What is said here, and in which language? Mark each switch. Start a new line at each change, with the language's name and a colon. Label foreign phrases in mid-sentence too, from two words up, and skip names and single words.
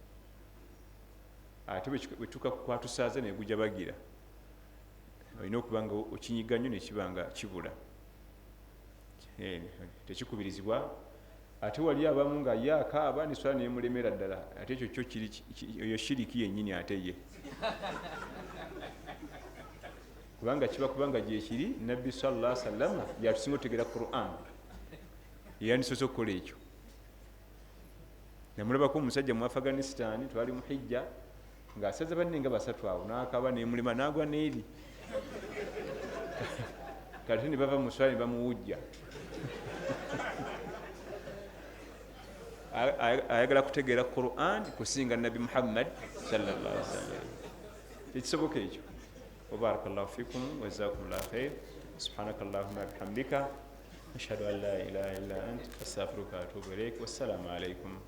Ganda: ate bwetuka kwatusaaza negujja bagira olina okuba nga okinyiga nnyo nekiba nga kibula tekikubirizibwa ate wali abamu nga ye akaaba nesola nemulemera ddala ate ekyo kyo shiriki yennyini ate ye kubanga kiba kubanga gyekiri nabbi
Arabic: صلى الله عليه وسلم
Ganda: yatusinga otegera Quran yandisoose okukola ekyo. Namulabako omusajja mu Afghanistan twali mu hijja ng'asaza banne nga basatu awo n'akaaba nemulima n'agwa n'eri kati ne bava mu swala ne bamuwujja ayagala kutegeera Quran kusinga Nabi Muhammad
Arabic: صلى الله عليه وسلم.
Ganda: Ekisoboka ekyo.
Arabic: وبارك الله فيكم وجزاكم الله خيرا سبحانك اللهم وبحمدك أشهد أن لا إله إلا أنت أستغفرك وأتوب إليك. والسلام عليكم.